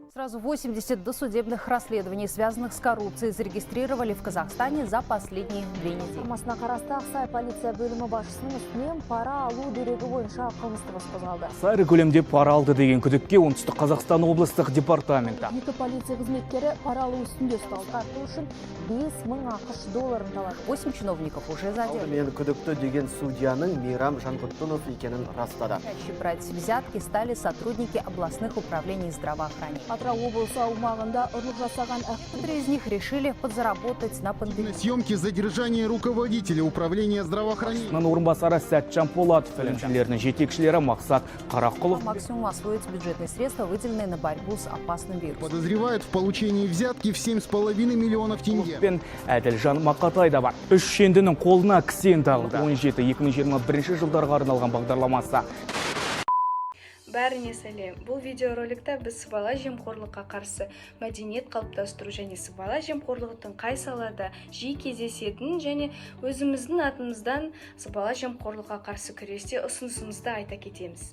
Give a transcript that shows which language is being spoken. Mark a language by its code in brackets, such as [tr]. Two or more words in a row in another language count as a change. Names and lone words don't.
[ru] Сразу 80 досудебных расследований, связанных с коррупцией, зарегистрировали в Казахстане за последние 2 недели. [kk] Масына қарасты Ақсай полиция бөлімі басшысының үстінен пара алу дерегі бойынша қылмыстық іс қозғалды. Аса көлемде пара алды деген күдікке оңтүстік Қазақстан облыстық департаменті. Екі полиция қызметкері пара алу үстінде ұсталды. Тарту үшін 5000 ақш долларын талады. [ru] 8 чиновников уже задержаны. [kk] Мен күдікті деген судьяның Мейрам Жанқұрттынов екенін растады. [ru] Чаще брать взятки стали сотрудники областных управлений здравоохранения. [kk] Атырау облысы аумағында ұрлық жасаған [ru] Некоторые из них решили подзаработать на пандемии. Съемки задержания руководителя управления здравоохранения. [kk] Орынбасары Сәтжан Полатов бөлімшелерінің жетекшілері Мақсат Қарақұлов [ru] Максимум освоить бюджетные средства, выделенные на борьбу с опасным вирусом. Подозревают в получении взятки в 7,5 миллионов тенге. [kk] пен Әділжан Мақатай да бар. Үш шендінің қолына кісен тағылды. 17-2021 жылдарға арналған бағдарламасы. Бәріне сәлем. Бұл видеороликта біз сыбайлас жемқорлыққа қарсы мәдениет қалыптастыру және сыбайлас жемқорлықтың қай салада жиі кездесетінін және өзіміздің атымыздан сыбайлас жемқорлыққа қарсы күресте ұсынысымызды айта кетеміз.